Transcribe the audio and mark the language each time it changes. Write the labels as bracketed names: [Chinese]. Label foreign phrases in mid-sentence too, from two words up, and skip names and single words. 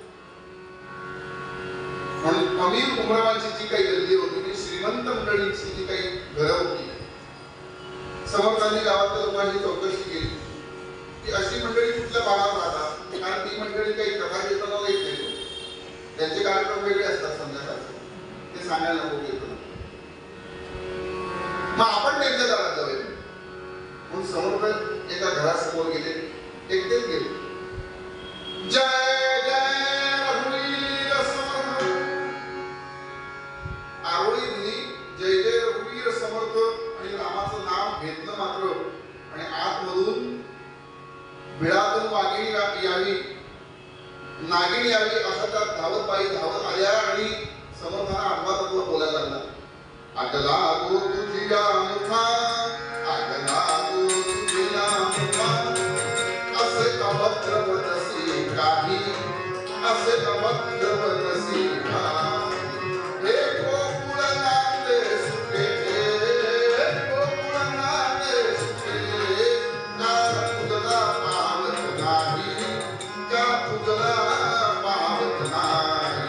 [Marathi] म्हणून अमीर उमरावांची जी काही गल्ली होती, ती श्रीमंत मंडळींची जी काही घरं होती, समर्थांनी गावातल्या लोकांची चौकशी केली की अशी मंडळी कुठल्या भागात राहतात, कारण ती मंडळी काही कथा कीर्तनाला येत नाही, त्यांचे कार्यक्रम वेगळे असतात संध्याकाळचे, ते सांगायला नको येतो. मग आपण त्यांच्या दारात जाऊया. म्हणून समर्थ एका घरासमोर गेले, एकटेच गेले. जय जय रघुवीर समर्थ आरोळी दिली, जय जय रघुवीर समर्थ आणि रामाचं नाव घेतलं मात्र. आणि आतमधून बिळातून वाघिणी यावी, नागिणी यावी आली असा त्या धावत बाई धावत आल्या आणि समर्थांना आडवा तत्व बोलायला लागला. अगला गो तुझिया मुखा, अगला गो तुझिया मुखा, असे अभद्र वदसी काही, असे अभद्र वदसी काही. हे गोकुळ नांदे सुखे, हे गोकुळ नांदे सुखे, का तुझला पावत नाही, का तुझला पावत नाही.